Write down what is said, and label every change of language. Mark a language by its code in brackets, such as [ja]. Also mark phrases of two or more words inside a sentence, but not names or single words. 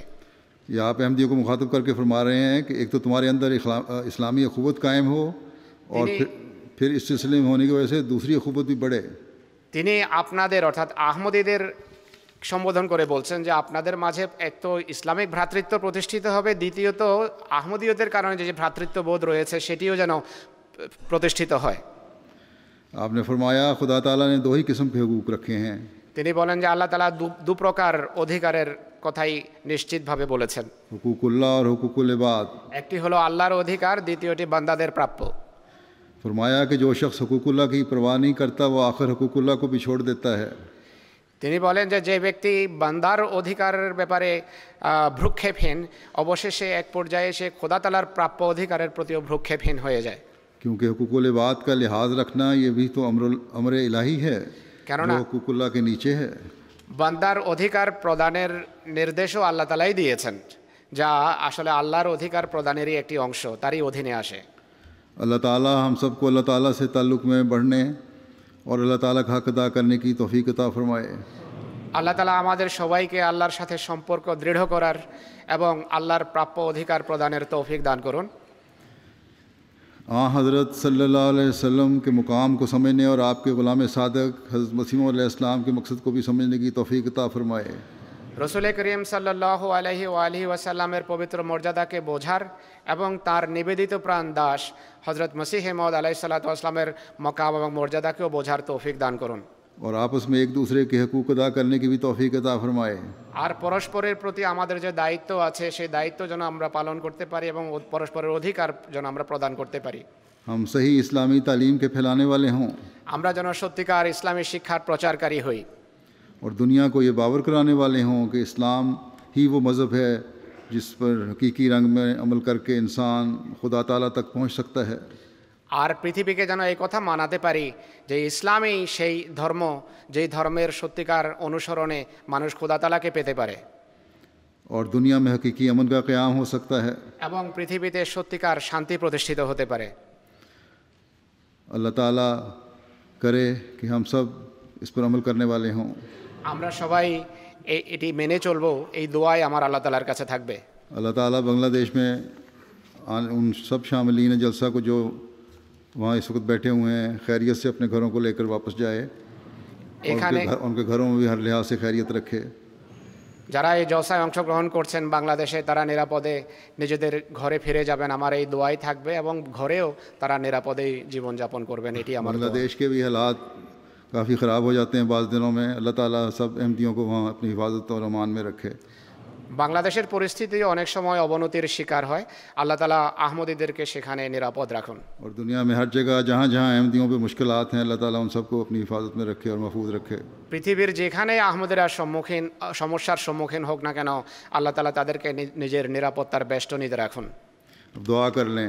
[ur] یا آپ احمدیوں کو مخاطب کرکے فرما رہے ہیں کہ ایک تو تمہارے اندر اسلامی اخوت قائم ہو اور پھر اس سلسلے میں ہونے کی وجہ سے دوسری اخوت بھی بڑھے. [bn] তিনি আপনাদের অর্থাৎ আহমদীদের সম্বোধন করে বলছেন যে আপনাদের মাঝে এক তো ইসলামিক ভ্রাতৃত্ব প্রতিষ্ঠিত হবে, দ্বিতীয়ত আহমদীয়দের কারণে যে ভ্রাতৃত্ববোধ রয়েছে সেটিও যেন প্রতিষ্ঠিত হয়। [ur] آپ نے فرمایا خدا تعالیٰ نے دو ہی قسم کے حقوق رکھے ہیں. [bn] তিনি বলেন যে আল্লাহ তাআলা দু প্রকার অধিকারের কথাই নিশ্চিতভাবে বলেছেন। [ur] حقوق اللہ اور حقوق العباد. [bn] একটি হলো আল্লাহর অধিকার, দ্বিতীয়টি বান্দাদের প্রাপ্য। [ur] فرمایا کہ جو شخص حقوق اللہ کی پرواہ نہیں کرتا وہ آخر حقوق اللہ کو بھی چھوڑ دیتا ہے. [bn] তিনি বলেন যে যে ব্যক্তি বান্দার অধিকারের ব্যাপারে ভ্রুক্ষেপহীন, অবশেষে এক পর্যায়ে সে খোদা তাআলার প্রাপ্য অধিকারের প্রতিও ভ্রুক্ষেপহীন হয়ে যায়। [ur] کیونکہ حقوق العباد کا لحاظ رکھنا یہ بھی تو امر الٰہی ہے [bn] কেননা [ur] جو حقوق اللہ کے نیچے ہے. [bn] বান্দার অধিকার প্রদানের নির্দেশও আল্লাহ তাআলাই দিয়েছেন, যা আসলে আল্লাহর অধিকার প্রদানেরই একটি অংশ, তারই অধীনে আসে। [ur] اللہ تعالیٰ ہم سب کو اللہ تعالیٰ سے تعلق میں بڑھنے اور اللہ تعالیٰ کا حق ادا کرنے کی توفیق عطا فرمائے. [bn] আল্লাহ তাআলা আমাদের সবাইকে আল্লাহর সাথে সম্পর্ক দৃঢ় করার এবং আল্লাহর প্রাপ্য অধিকার প্রদানের তৌফিক দান করুন। [ur] हज़रत [ar] صلی اللہ علیہ وسلم [ur] کے مقام کو سمجھنے اور آپ کے غلام صادق حضرت مسیح موعود علیہ السلام کے مقصد کو بھی سمجھنے کی توفیق عطا فرمائے. [bn] রসুল করিম [ar] صلى الله عليه وسلم [bn] পবিত্র মর্যাদাকে বোঝার এবং তার নিবেদিত প্রাণ দাস হযরত মসিহ মাউদ [ar] عليه الصلاة والسلام [bn] মকাম এবং মর্যাদাকেও বোঝার তৌফিক দান করুন। [ur] اور آپس میں ایک دوسرے کے حقوق ادا کرنے کی بھی توفیق عطا فرمائے۔ [bn] আর পরস্পরের প্রতি আমাদের যে দায়িত্ব আছে সেই দায়িত্ব যেন আমরা পালন করতে পারি এবং পরস্পরের অধিকার যেন আমরা প্রদান করতে পারি। [ur] ہم صحیح اسلامی تعلیم کے پھیلانے والے ہوں [bn] আমরা যেন সত্যিকার ইসলামী শিক্ষার প্রচারকারী হই [ur] اور دنیا کو یہ باور کرانے والے ہوں کہ اسلام ہی وہ مذہب ہے جس پر حقیقی رنگ میں عمل کر کے انسان خدا تعالیٰ تک پہنچ سکتا ہے۔ [bn] আর পৃথিবীকে যেন এই কথা মানাতে পারি যে ইসলামই সেই ধর্ম যেই ধর্মের সত্যিকার অনুসরণে মানুষ খোদা তাআলাকে পেতে পারে [ur] اور دنیا میں حقیقی امن کا قیام ہو سکتا ہے۔ [bn] এবং পৃথিবীতে সত্যিকার শান্তি প্রতিষ্ঠিত হতে পারে। [ur] اللہ تعالیٰ کرے کہ ہم سب اس پر عمل کرنے والے ہوں۔ [bn] আমরা সবাই এটি মেনে চলবো, এই দোয়াই আমার আল্লাহ তাআলার কাছে থাকবে। [ur] اللہ تعالیٰ بنگلہ دیش میں ان سب شاملین جلسہ کو جو وہاں اس وقت بیٹھے ہوئے ہیں خیریت سے اپنے گھروں کو لے کر واپس جائے اور ان کے گھروں میں بھی ہر لحاظ سے خیریت رکھے۔ [bn] যারা এই জলসায় অংশগ্রহণ করছেন বাংলাদেশে তারা নিরাপদে নিজেদের ঘরে ফিরে যাবেন, আমার এই দোয়াই থাকবে, এবং ঘরেও তারা নিরাপদেই জীবনযাপন করবেন, এটি আমার [ur] بنگلہ دیش کے بھی حالات کافی خراب ہو جاتے ہیں بعض دنوں میں، اللہ تعالیٰ سب احمدیوں کو وہاں اپنی حفاظت اور امان میں رکھے۔ [bn] বাংলাদেশের পরিস্থিতি অনেক সময় অবনতির শিকার হয়, আল্লাহ তাআলা আহমদীদেরকে সেখানে নিরাপদ রাখুন। [ur] اور دنیا میں ہر جگہ جہاں جہاں احمدیوں پہ مشکلات ہیں اللہ تعالیٰ ان سب کو اپنی حفاظت میں رکھے اور محفوظ رکھے۔ [bn] পৃথিবীর যেখানে আহমদীরা সমস্যার সম্মুখীন হোক না কেন আল্লাহ তাআলা তাদেরকে নিজের নিরাপত্তার বেষ্টনীতে রাখুন। [ur] اب دعا کر لیں۔